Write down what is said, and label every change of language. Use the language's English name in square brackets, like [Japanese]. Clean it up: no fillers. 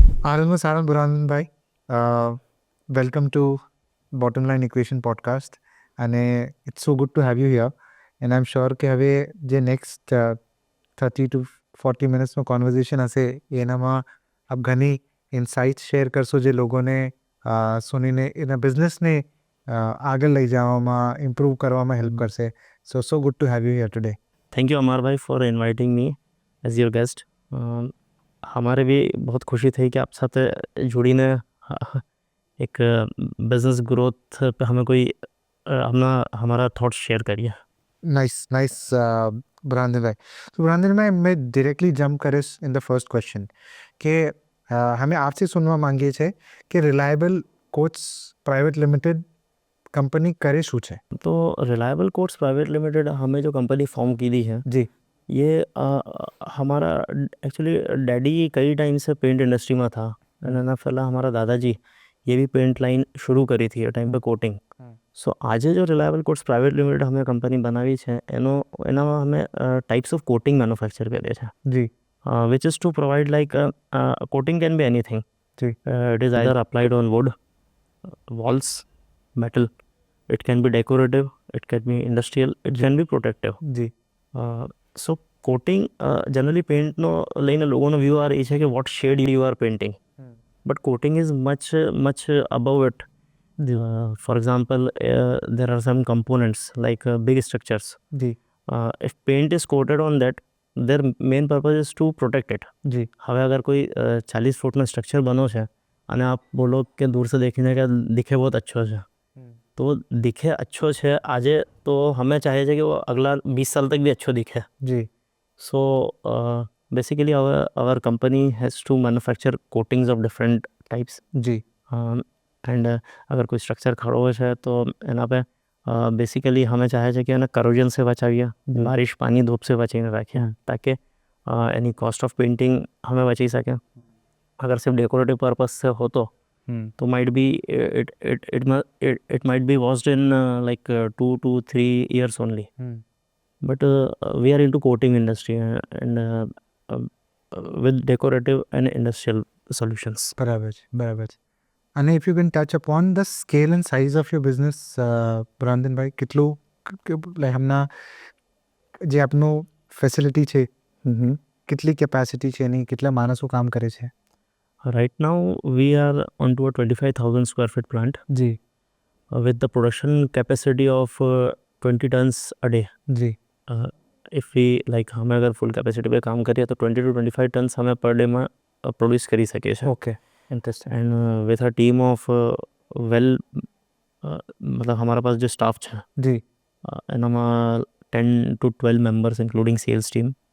[Gujarati] Anand Sarang બુરહાનુદ્દીનભાઈ, welcome to Bottom Line Equation podcast અને [English] it's so good to have you here and I'm sure [Gujarati] કે હવે જે next 30 to 40 મિનિટ્સનો conversation હશે એનામાં આપ ઘણી ઇન્સાઇટ્સ શેર કરશો જે લોકોને સુનીને એના બિઝનેસને આગળ લઈ જવામાં ઇમ્પ્રૂવ કરવામાં હેલ્પ કરશે. [English] So good to have you here today. Thank you Amar bhai for inviting me as your guest. [Hindi] हमारे भी बहुत खुशी थी कि आप साथ जुड़ीने एक बिजनेस ग्रोथ पे हमें कोई हमारा थॉट्स शेयर करिए. [English] Nice Burhanuddinbhai. [Hindi] तो બુરહાનુદ્દીનભાઈ मैं डायरेक्टली जंप करिस [English] in the first question [Hindi] કે हमें आपसे सुनवा [Gujarati] માંગીએ છીએ [Hindi] કે reliable codes private limited company करे शू है. तो रिलायबल कोड्स प्राइवेट लिमिटेड हमें जो कंपनी फॉर्म की दी है जी, ये हमारा एक्चुअली डैडी कई टाइम से पेंट इंडस्ट्री में था ना पहला हमारा दादाजी ये भी पेंट लाइन शुरू करी थी टाइम पे कोटिंग. सो आज जो रिलायबल कोड्स प्राइवेट लिमिटेड हमें कंपनी बनावी है एनाમાં हमें टाइप्स ऑफ कोटिंग मैन्युफैक्चर करे છે जी, [English] which is to provide like coating can be anything. जी, It is either applied on wood, walls, metal. It can be decorative, it can be industrial, it can be protective. [Hindi] Ji, [English] So coating generally paint [Gujarati] નો લઈને લોકોનો view આ રહી છે કે [English] what shade you are painting. But coating is much above it. For example, there are some components like big structures. [Hindi] Ji, [English] If paint is coated on that, their main purpose is to protect it. [Hindi] जी, [Gujarati] હવે અગર કોઈ 40 ફૂટનો structure બનો છે અને આપ બોલો કે [Hindi] દૂર से देखने का दिखे बहुत अच्छो છે तो दिखे अच्छो છે આજે તો हमें चाहिए છે कि वो अगला 20 साल तक भी अच्छो दिखे. जी, [English] So basically our company has to manufacture coatings of different types. [Hindi] Ji, and अगर कोई स्ट्रक्चर खड़ो है तो एना पे बेसिकली हमें चाहे છે કે એને કરોઝન से बचाવીએ, बारिश पानी धूप से बचीने રાખીએ ताकि एनी कॉस्ट ऑफ पेंटिंग हमें बची सके. अगर सिर्फ डेकोरेटिव पर्पस से हो तो [English] Might be it might be washed in like 2 to 3 years only. But we are into coating industry and with decorative and industrial solutions. [Gujarati] બરાબર છે, બરાબર છે. અને [English] if you can touch upon the scale and size of your business [Gujarati] બુરહાનુદ્દીનભાઈ, કેટલું like હમણાં જે આપનું facility છે કેટલી કેપેસિટી છે એની, કેટલા માણસો કામ કરે છે? [English] Right now we are onto a 25,000 square feet plant [Gujarati] G, [English] with the production capacity of 20 tons a day. [Gujarati] G, [English] If we like [Hindi] हमें अगर फुल कैपेसिटी पे काम करिए तो 20 to 25 टन्स हमें पर डे में प्रोड्यूस करी सके છે. [Gujarati] Okay, interesting. [Hindi] And with a team of well मतलब हमारा पास जो स्टाफ है [Gujarati] જી, એનામાં 10 to 12 members [English] Including sales team.